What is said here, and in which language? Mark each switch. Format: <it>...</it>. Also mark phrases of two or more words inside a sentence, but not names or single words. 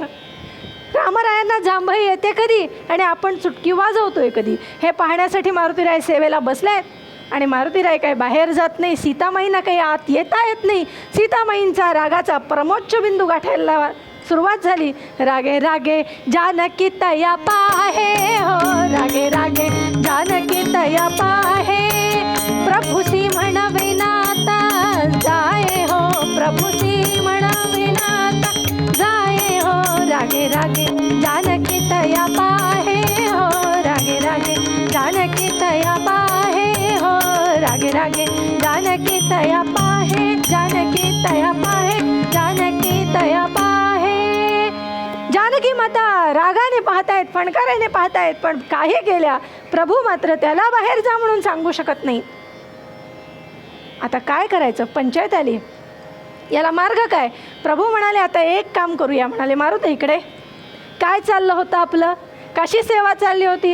<mr>रामरायांना जांभई येते कधी आणि आपण चुटकी वाजवतोय कधी, हे पाहण्यासाठी मारुतीराय सेवेला बसलेत. आणि मारुतीराय काही बाहेर जात नाही. सीतामाईंना काही आत येता येत नाही. सीतामाईंचा रागाचा परमोच्च बिंदू गाठायला सुरुवात झाली. रागे रागे जानकी तया पाहे, हो रागे रागे जानकी तया पाहे, प्रभुसी म्हणवे नाता जाये, हो प्रभुसी म्हणवे नाता जाये, हो रागे रागे जानकी तया पाहे, हो रागे रागे जानकी तया पाहे, हो रागे रागे जानकी तया पाहे, जानकी तया पाहे, जानकी तया पाहे. जानकी माता रागाने पाहतायत, फणकाराने पाहतायत, पण काही केल्या प्रभू मात्र त्याला बाहेर जा म्हणून सांगू शकत नाही. आता काय करायचं, पंचायत आली, याला मार्ग काय? प्रभू म्हणाले आता एक काम करूया. म्हणाले मारुती इकडे. काय चाललं होतं आपलं, कशी सेवा चालली होती?</mr>